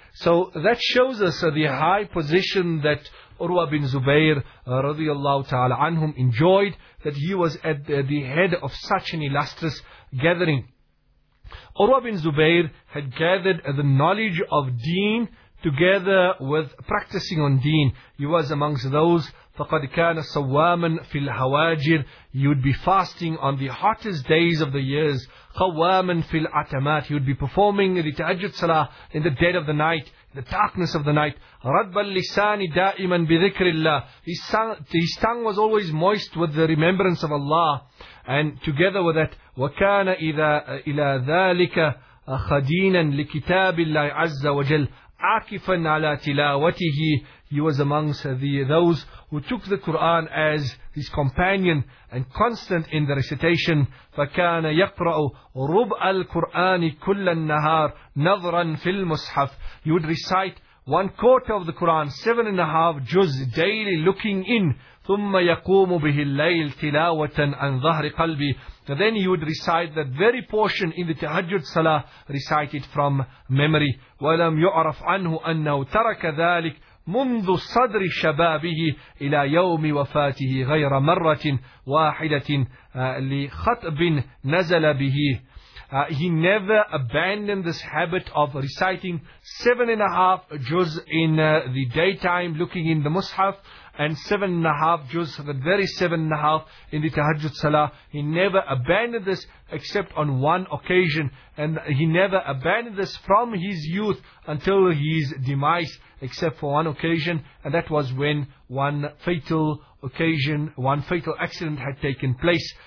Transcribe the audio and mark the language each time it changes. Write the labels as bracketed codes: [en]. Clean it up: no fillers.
[en] So that shows us the high position that Urwa bin Zubair radiallahu ta'ala anhum enjoyed, that he was at the head of such an illustrious gathering. Urwa bin Zubair had gathered the knowledge of deen together with practicing on deen. He was amongst those, [ar] فَقَدْ كَانَ صَوَّامًا فِي الْهَوَاجِرِ. [en] He would be fasting on the hottest days of the years. [ar] خَوَّامًا فِي الْعَتَمَاتِ. [en] He would be performing the tahajjud salah in the dead of the night, in the darkness of the night. [ar] رَدْبَ اللِّسَانِ دَائِمًا بِذِكْرِ اللَّهِ. [en] His tongue was always moist with the remembrance of Allah. And together with that, [ar] وَكَانَ إِذَا إِلَى ذَلِكَ خَدِينًا لِكِتَابِ اللَّهِ عَزَّ وَجَلَّ عَاكِفًا عَلَى تِلَاوَتِهِ. [en] He was amongst those who took the Quran as his companion and constant in the recitation. [ar] فَكَانَ يَقْرَأُ رُبْعَ الْقُرْآنِ كُلَّ النَّهَارِ نَظْرًا فِي الْمُصْحَفِ. [en] He would recite One quarter of the Quran, 7.5 juz daily looking in. [ar] ثُمَّ يَقُومُ بِهِ اللَّيْلِ تِلَاوَةً عَنْ ظَهْرِ قَلْبِ. [en] Then he would recite that very portion in the Tahajjud Salah, recite it from memory. [ar] وَلَمْ يُعْرَفْ عَنْهُ أَنَّهُ تَرَكَ ذَلِكَ منذ صدر شبابه إلى يوم وفاته غير مرة واحدة لخطب نزل به. [en] He never abandoned this habit of reciting 7.5 juz in the daytime looking in the Mus'haf, and 7.5 juz, the very 7.5 in the Tahajjud Salah. He never abandoned this except on one occasion, and he never abandoned this from his youth until his demise, except for one occasion, and that was when one fatal accident had taken place.